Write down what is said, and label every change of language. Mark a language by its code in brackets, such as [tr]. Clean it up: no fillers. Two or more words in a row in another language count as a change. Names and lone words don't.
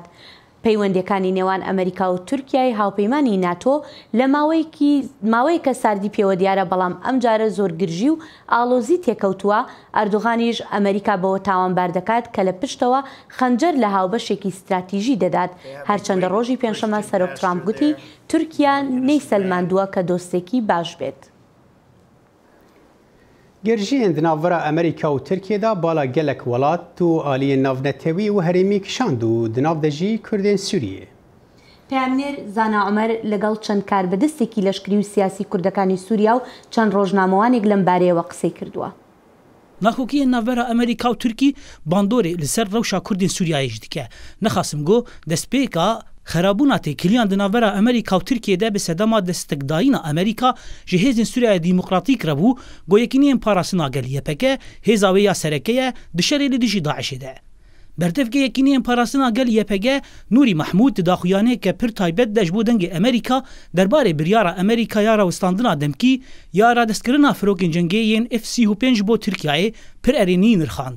[ckb] پەیوەندیەکانی نێوان ئەمریکا و تورکیای هاوپەیمانی ناتۆ لە ماوەیەکە ساردی پێوە دیارە بەڵام ئەم جارە زۆر گرژی و ئاڵۆزی تێکەوتووە. ئەردوغانیش ئەمریکا بەوە تاوانبار دەکات کە لە پشتەوە خەنجەر لە هاوبەشێکی استراتیژی دەدات. هەرچەندە ڕۆژی پێنجشەمە سەرۆک ترامپ گوتی تورکیا نەیسەلماندووە کە دۆستێکی باش بێت. [ku] گرژیên di navbera Amerîka û Tirkiyeyê bala gelek welat û aliyên navnetewî û herêmî kişand û di nav de jî Kurdên Sûriyê. [ckb] پێمنێر زانا عومەر لەگەڵ چەند کاربەدەستێکی لەشکری و سیاسی کوردەکانی سووریا و چەند ڕۆژنامەوانێک لەم بارەیەوە قسەی کردووە. [ku] ناکۆکی ناوبەرە ئەمریکا و تورکی باندۆرێ لەسەر ڕەوشا کوردین سووریایش دیکە نەخاسم گۆ دەستپێکە خرابونا تێکلیان دناوەرە ئەمریکا و تورکیەدا بە سەدەما دەستەکدایینا ئەمریکا ji hêzên Sûriya Demokratîk re bû goyekîniyên parastina gel YPG hêza wê ya serekeye di şerê li dijî Daişê de. Berdevke yekîniyên parastina gel YPG Nûrî Mehmûd di daxuyaniyeke pir taybet de ji bo dengê Amerîka derbarê biryara Amerîkaya ra wistandina demkî ya radestkirina firokên cengê yên F-35 bo Tirkiyeyê pir erênî nirxand.